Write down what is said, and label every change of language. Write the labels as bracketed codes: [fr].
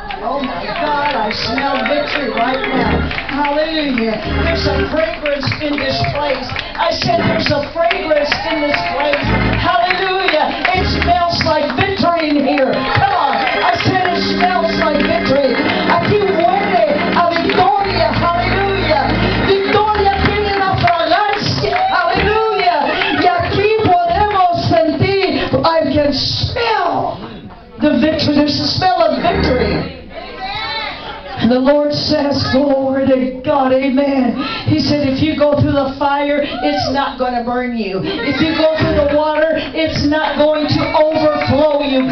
[en] Oh my God, I smell victory right now. Hallelujah. There's a fragrance in this place. I said there's a fragrance in this place. Hallelujah. It smells like victory in here. Come on. I said it smells like victory. [es] Aquí huele a victoria. Hallelujah. Victoria tiene una fragancia. Hallelujah. Y aquí podemos sentir. [en] I can smell the victory. There's the smell of victory. The Lord says, glory to God, amen. He said, if you go through the fire, it's not going to burn you. If you go through the water, it's not going to overflow you.